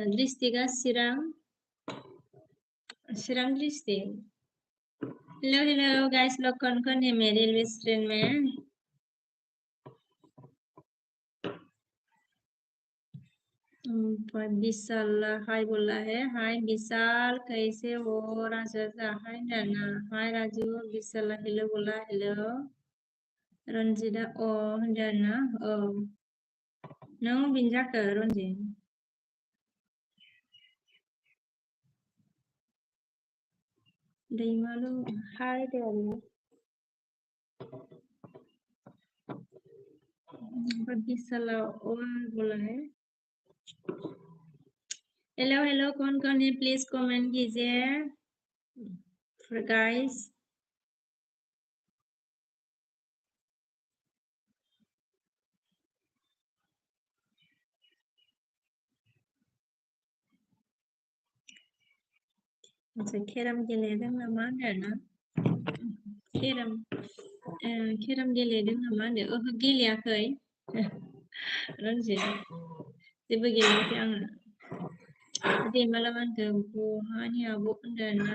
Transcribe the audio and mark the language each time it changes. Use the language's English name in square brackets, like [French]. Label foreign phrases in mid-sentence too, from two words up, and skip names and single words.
[Bodo] डिस्ट्रिक्टआ चिरां डिस्ट्रिक्ट। [English] hello hello guys, [Hindi] लोग कौन कौन है मेरे रेस्टोरेंट में? विशाल हाय बोला है। हाय विशाल, कैसे हो? राजू हाय ना। हाय राजू। विशाल हेलो बोला। [Bodo] हेलो रनजितआ अ होनदों ना। औ नों बिन जाखो रनजित? दैमालु हाय देयालु। [Hindi] विशाल ओ बोला है। [English] hello hello, [Hindi] कौन कौन है [English] please comment [Hindi] कीजिए गाइस। [Bodo] अच्छा केराम गेलेदों नामा होनदों ना। केराम गेलेदों नामा होनदों। ओहो गेलेयाखै रनजित, जेबो गेलेयाखै आङो। दैमाला मा होनदों? बहानि आब' होनदों ना।